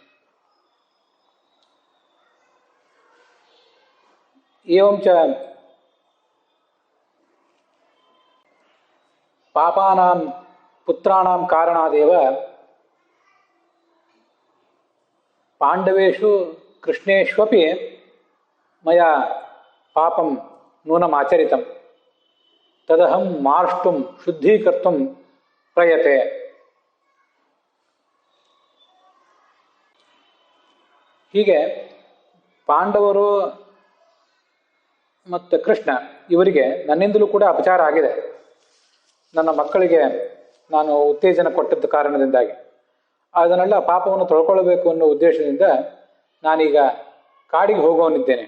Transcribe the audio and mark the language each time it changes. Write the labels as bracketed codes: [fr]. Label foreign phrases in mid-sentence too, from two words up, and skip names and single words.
[sa] एवं च पापानां पुत्राणां कारणादेव पाण्डवेषु कृष्णेष्वपि मया पापं नूनमाचरितं। तदहं मार्ष्टुं शुद्धीकर्तुं प्रयते। [kn] ಹೀಗೆ ಪಾಂಡವರು ಮತ್ತು ಕೃಷ್ಣ ಇವರಿಗೆ ನನ್ನಿಂದಲೂ ಕೂಡ ಅಪಚಾರ ಆಗಿದೆ. ನನ್ನ ಮಕ್ಕಳಿಗೆ ನಾನು ಉತ್ತೇಜನ ಕೊಟ್ಟದ್ದ ಕಾರಣದಿಂದಾಗಿ ಅದನ್ನೆಲ್ಲ ಪಾಪವನ್ನು ತೊಳ್ಕೊಳ್ಬೇಕು ಅನ್ನೋ ಉದ್ದೇಶದಿಂದ ನಾನೀಗ ಕಾಡಿಗೆ ಹೋಗೋನಿದ್ದೇನೆ.